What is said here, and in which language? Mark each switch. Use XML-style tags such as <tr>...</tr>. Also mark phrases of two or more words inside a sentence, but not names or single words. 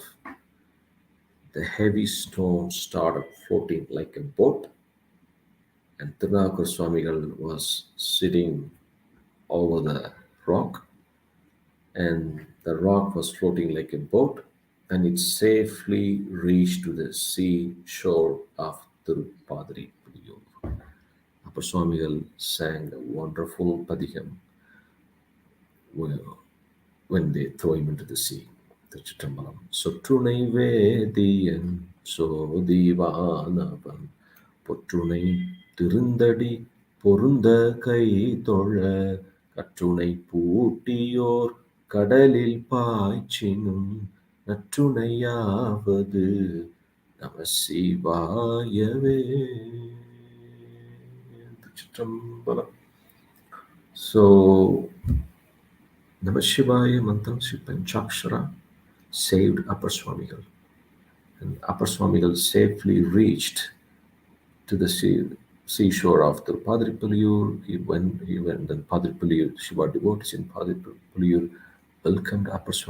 <en>The heavy stone started floating like a boat, and Thirunavukkarasu was sitting over the rock, and the rock was floating like a boat, and it safely reached to the seashore of Thirupadripudiyur. Upper Swamigal sang a wonderful padikam when they throw him into the sea.</en> <ta>Thiruchitrambalam. சொற்றுணை வேதியன் சோதிவானவன் பொற்றுணை திருந்தடி பொருந்த கை தொழ கற்றுணை பூட்டியோர் கடலில் பாய்ச்சினும் நற்றுணையாவது நம சிவாயவே.</ta> <en>So Namah Shivaya Mantram Sri Panchakshara saved Upper Swamigal, and Upper Swamigal safely reached to the seashore of the Padripuliyur. He went, and Padripuliyur, Shiva devotees in Padripuliyur welcomed Upper Swami.</en>